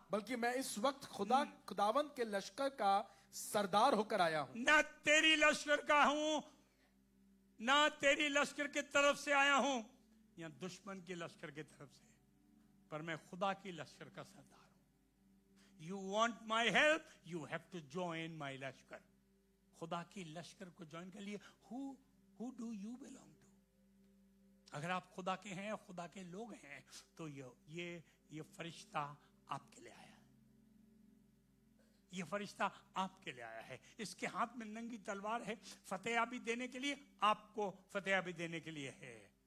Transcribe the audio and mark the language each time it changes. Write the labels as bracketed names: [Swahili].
[Urdu] بلکہ میں اس وقت خداوند کے لشکر کا سردار ہو کر آیا ہوں. نہ تیری لشکر کا ہوں, نہ تیری لشکر کی طرف سے آیا ہوں, یا دشمن کی لشکر کی طرف سے, پر میں خدا کی لشکر کا سردار ہوں. [English] You want my help, you have to join my لشکر. [Urdu] خدا کی لشکر کو جوائن کر لیے. [English] Who do you belong to? [Urdu] اگر آپ خدا کے ہیں, خدا کے لوگ ہیں, تو یہ فرشتہ آپ کے لیے آیا ہے. یہ فرشتہ آپ کے لیے آیا ہے. اس کے ہاتھ میں ننگی تلوار ہے, فتح یابی دینے کے لیے, آپ کو فتح یابی دینے کے لیے ہے.